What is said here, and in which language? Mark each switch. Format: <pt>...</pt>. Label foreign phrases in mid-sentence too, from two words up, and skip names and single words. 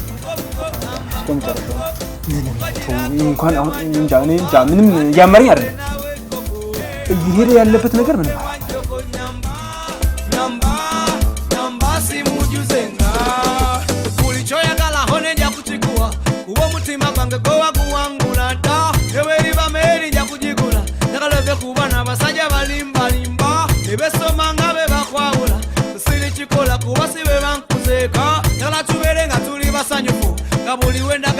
<am>እንኳን አሁን እንጃ ምንም ያመረኝ አይደለም እየሄደ ያለበት ነገር ምንም</am> <lg>basajja balimbalimba ebesomanga be bakwawula sirikikola kuba sibe bankuzeeka yala tubeere nga tuli basanyufu nga buli wendaga</lg>